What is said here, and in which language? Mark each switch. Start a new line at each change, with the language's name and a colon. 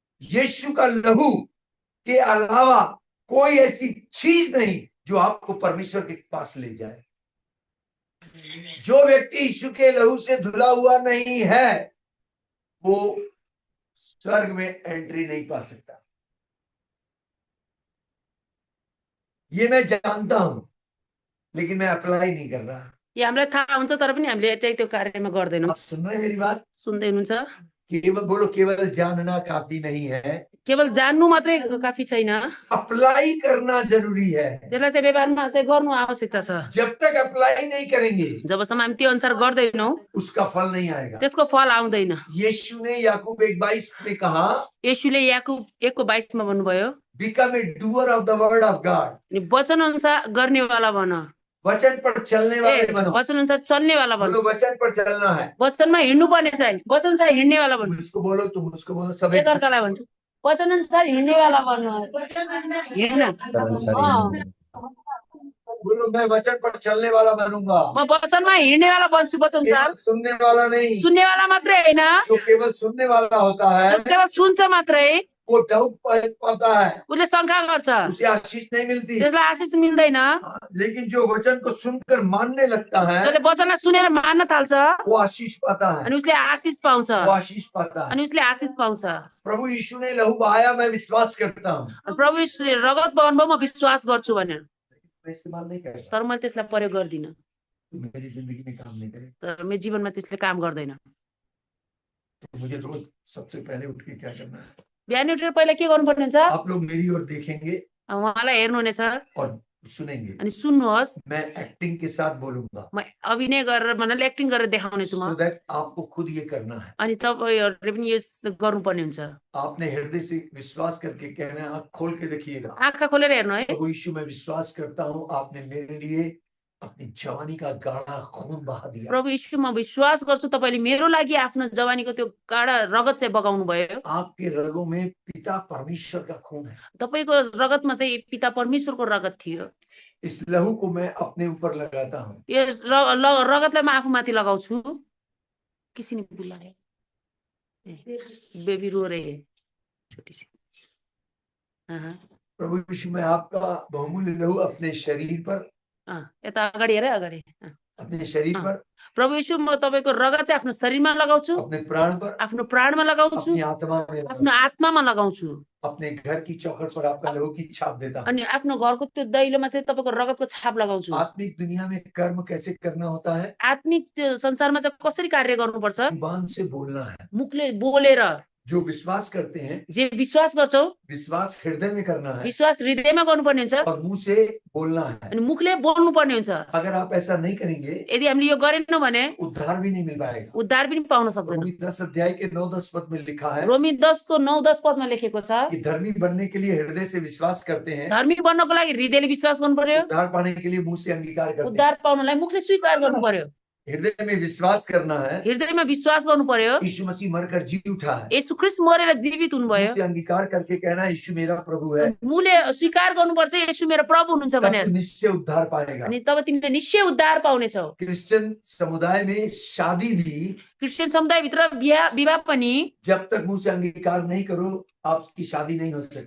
Hindi: यीशु का लहू के अलावा कोई ऐसी चीज नहीं जो आपको परमेश्वर के पास ले जाए। जो व्यक्ति यीशु के लहू से धुला हुआ नहीं है, वो स्वर्ग में एंट्री नहीं पा सकता। ये मैं जानता हूं, लेकिन मैं अप्लाई नहीं कर रहा।
Nepali: यो हामीलाई थाहा हुन्छ तर पनि हामीले चाहिँ त्यो कार्यमा गर्दैनौँ।
Hindi: आप सुन रहे हैं मेरी बात?
Nepali: सुन्दै हुनुहुन्छ?
Hindi: केवल बोलो, केवल जानना काफी नहीं है,
Nepali: केवल जान्नु मात्रै काफी छैन,
Hindi: अप्लाई करना जरूरी है।
Nepali: त्यसलाई चाहिँ व्यवहारमा चाहिँ गर्नु आवश्यकता छ।
Hindi: जब तक अप्लाई नहीं करेंगे
Nepali: जबसम्म हामी त्यो अनुसार गर्दैनौँ
Hindi: उसका फल नहीं आएगा।
Nepali: त्यसको फल आउँदैन।
Hindi: यीशु ने याकूब 1:22 में कहा,
Nepali: येशूले याकुब 1:22 मा भन्नुभयो,
English: become a doer of the word of God,
Nepali: अनि वचन अनुसार गर्नेवाला बन,
Hindi: वचन पर चलने वाले बनो।
Nepali: वचन अनुसार चल्नेवाला बन,
Hindi: बोलो वचन पर चलना है।
Nepali: वचनमा हिँड्नु पर्ने चाहिँ, वचन अनुसार हिँड्नेवाला बन।
Hindi: उसको बोलो, तुम उसको बोलो, सब एक
Nepali: एकअर्कालाई भन्छु, वचन अनुसार हिँड्नेवाला बन्नु, हिँड्न।
Hindi: बोलो, मैं वचन पर चलने वाला बनूंगा,
Nepali: म वचनमा हिँड्नेवाला बन्छु, वचन अनुसार
Hindi: केवल सुनने वाला नहीं।
Nepali: सुन्नेवाला मात्रै होइन,
Hindi: जो केवल सुनने वाला होता है
Nepali: जो केवल सुन्छ मात्रै
Hindi: वो डाउट पाता है,
Nepali: उसले शङ्का गर्छ,
Hindi: उसे आशीष नहीं मिलती।
Nepali: त्यसलाई आशिष मिल्दैन।
Hindi: लेकिन जो वचन को सुनकर मानने लगता है
Nepali: जसले वचनलाई सुनेर मान्न थाल्छ
Hindi: वो आशीष पाता है,
Nepali: अनि उसले आशिष पाउँछ,
Hindi: वो आशीष पाता है।
Nepali: अनि उसले आशिष पाउँछ।
Hindi: प्रभु यीशु ने लहू बहाया, मैं विश्वास करता हूँ,
Nepali: अनि प्रभु यीशुले रगत बगाउनुभयो, म विश्वास गर्छु भनेर,
Hindi: मैं इस्तेमाल नहीं करेगा,
Nepali: तर मैले त्यसलाई प्रयोग गर्दिनँ,
Hindi: तो मेरी जिंदगी में काम नहीं करेगा।
Nepali: तर मेरो जीवनमा त्यसले काम गर्दैन।
Hindi: तो मुझे रोज सबसे पहले उठ के क्या करना है?
Nepali: बिहान उठेर पहिला के गर्नुपर्ने हुन्छ?
Hindi: आप लोग मेरी ओर देखेंगे
Nepali: उहाँलाई हेर्नुहुनेछ
Hindi: और सुनेंगे।
Nepali: अनि सुन्नुहोस्।
Hindi: मैं एक्टिंग के साथ बोलूंगा,
Nepali: म अभिनय गरेर भन्नाले एक्टिङ गरेर देखाउनेछु म,
English: so that
Hindi: आपको खुद ये करना है।
Nepali: अनि तपाईहरुले पनि यो गर्नुपर्ने हुन्छ।
Hindi: आपने हृदय से विश्वास करके कहना है, आँख खोल के देखिएगा।
Nepali: आँखा खोलेर हेर्नु है।
Hindi: प्रभु यीशु मैं विश्वास करता हूँ, आपने मेरे लिए अपनी जवानी का गाढ़ा खून बहा दिया।
Nepali: प्रभु यीशु म विश्वास गर्छु तपाईले मेरो लागि आफ्नो जवानीको त्यो गाढा रगत चाहिँ बगाउनु भयो।
Hindi: आपके रगों में पिता परमेश्वर का खून है।
Nepali: तपाईको रगतमा चाहिँ पिता परमेश्वरको रगत थियो।
Hindi: इस लहू को मैं अपने ऊपर लगाता हूँ।
Nepali: यो रगतलाई म आफूमाथि लगाउँछु।
Hindi: किसी ने बुलाया, बेबी रो रही है छोटी सी। प्रभु यीशु मैं आपका बहुमूल्य लहू अपने शरीर पर,
Nepali: यता अगाडि हेर, अगाडि
Hindi: अपने शरीर पर,
Nepali: प्रभु यीशु म तपाईको रगत चाहिँ आफ्नो शरीरमा लगाउँछु,
Hindi: अपने प्राण पर,
Nepali: आफ्नो प्राणमा लगाउँछु,
Hindi: अपनी आत्मा में,
Nepali: आफ्नो आत्मामा लगाउँछु,
Hindi: अपने घर की चौखट पर आपका लहू की छाप देता हूँ।
Nepali: अनि आफ्नो घरको त्यो दैलोमा चाहिँ तपाईको रगतको छाप लगाउँछु।
Hindi: आत्मिक दुनिया में कर्म कैसे करना होता है?
Nepali: आत्मिक त्यो संसारमा चाहिँ कसरी कार्य गर्नुपर्छ?
Hindi: जुबान से बोलना है।
Nepali: मुखले बोलेर।
Hindi: जो विश्वास करते हैं,
Nepali: जे विश्वास गर्छौ,
Hindi: विश्वास हृदय में करना है
Nepali: विश्वास हृदयमा गर्नुपर्ने हुन्छ,
Hindi: और मुंह से बोलना है।
Nepali: अनि मुखले बोल्नुपर्ने हुन्छ।
Hindi: अगर आप ऐसा नहीं करेंगे,
Nepali: यदि हामीले यो गरेनौँ भने
Hindi: उद्धार भी नहीं मिल पाएगा।
Nepali: उद्धार पनि पाउन सक्दैन।
Hindi: रोमी 10 अध्याय के 9-10 पद में लिखा है
Nepali: रोमी 10 को 9-10 पदमा लेखेको छ,
Hindi: कि धर्मी बनने के लिए हृदय से विश्वास करते हैं,
Nepali: धर्मी बन्नको लागि हृदयले विश्वास गर्नु पर्यो,
Hindi: उद्धार पाने के लिए मुंह से अंगीकार करते हैं।
Nepali: उद्धार पाउनलाई मुखले स्वीकार गर्नु पर्यो,
Hindi: हृदय में विश्वास करना है,
Nepali: हृदयमा विश्वास गर्नु पर्यो।
Hindi: यीशु मसीह मरकर जी उठा है,
Nepali: येशू ख्रीष्ट मरेर जीवित हुनुभयो,
Hindi: मुंह से अंगीकार करके कहना यीशु मेरा प्रभु है,
Nepali: मुखले स्वीकार गर्नुपर्छ येशू मेरो प्रभु हुनुहुन्छ
Hindi: तब
Nepali: भनेर,
Hindi: तू निश्चय उद्धार पाएगा।
Nepali: अनि तब तिमीले निश्चय उद्धार पाउनेछौ।
Hindi: क्रिश्चियन समुदाय में शादी भी
Nepali: क्रिस्चियन समुदायभित्र विवाह पनि
Hindi: जब तक मुंह से अंगीकार नहीं करो आपकी शादी नहीं हो सकती।